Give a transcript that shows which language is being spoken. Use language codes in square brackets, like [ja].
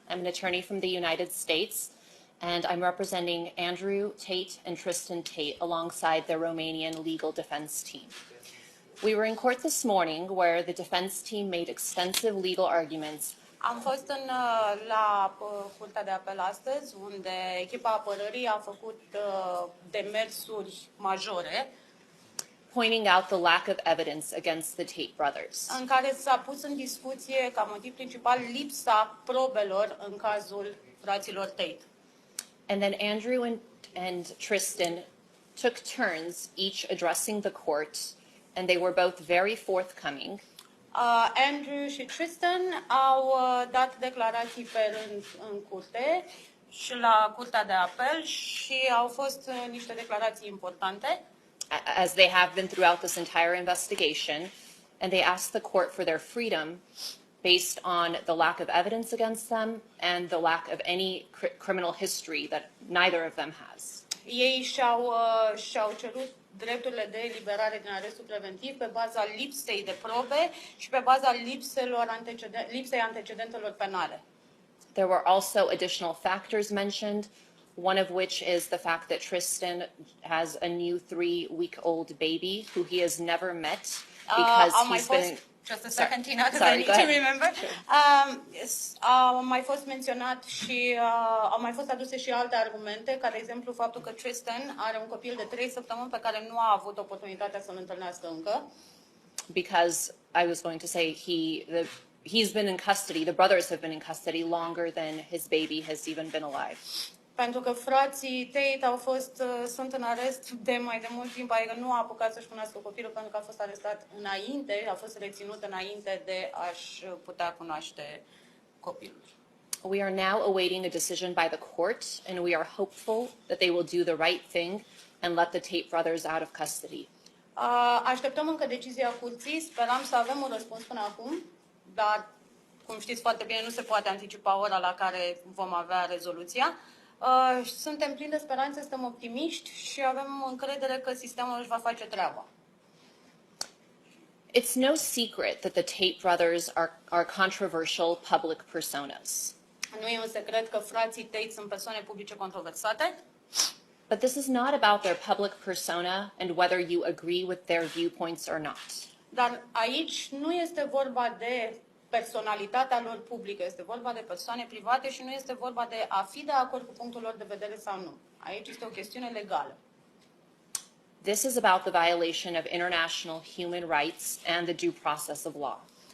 [en] I'm an attorney from the United States, and I'm representing Andrew Tate and Tristan Tate alongside the Romanian legal defense team. We were in court this morning where the defense team made extensive legal arguments. [ro] Am fost la Curtea de Apel astăzi, unde echipa apărării a făcut demersuri majore, [en] pointing out the lack of evidence against the Tate brothers. [ro] în care s-a pus în discuție ca motiv principal lipsa probelor în cazul fraților Tate. [en] And then Andrew and Tristan took turns each addressing the court, and they were both very forthcoming. [ro] Andrew și Tristan au dat declarații pe rând în curte și la Curtea de Apel și au fost niște declarații importante. [en] As they have been throughout this entire investigation, and they asked the court for their freedom based on the lack of evidence against them and the lack of any criminal history that neither of them has. [ro] Ei și-au cerut drepturile de eliberare din arestul preventiv pe baza lipsei de probe și pe baza lipsei antecedentelor penale. [en] There were also additional factors mentioned, one of which is the fact that Tristan has a new 3-week-old baby who he has never met because he's been... Just a second, Tina, because I need to remember. [ro] Au mai fost menționat și au mai fost aduse și alte argumente, ca de exemplu faptul că Tristan are un copil de 3 săptămâni pe care nu a avut oportunitatea să-l întâlnească încă. [en] Because I was going to say he's been in custody, the brothers have been in custody longer than his baby has even been alive. [ro] Pentru că frații Tate sunt în arest de mai de mult timp, adică nu a apucat să-și cunoască copilul pentru că a fost arestat înainte, a fost reținut înainte de a-și putea cunoaște copilul. We are now awaiting a decision by the court, and we are hopeful that they will do the right thing and let the Tate brothers out of custody. Așteptăm încă decizia curții, speram să avem un răspuns până acum, dar, cum știți foarte bine, nu se poate anticipa ora la care vom avea rezoluția. Suntem plini de speranțe, suntem optimiști și avem încredere că sistemul își va face treaba. [en] It's no secret that the Tate brothers are controversial public personas. [ro] Nu e un secret că frații Tate sunt persoane publice controversate. [en] But this is not about their public persona and whether you agree with their viewpoints or not. [ro] Dar aici nu este vorba de personalitatea lor publică, este vorba de persoane private și nu este vorba de a fi de acord cu punctul lor de vedere sau nu. Aici este o chestiune legală. [en] This is about the violation of international human rights and the due process of law.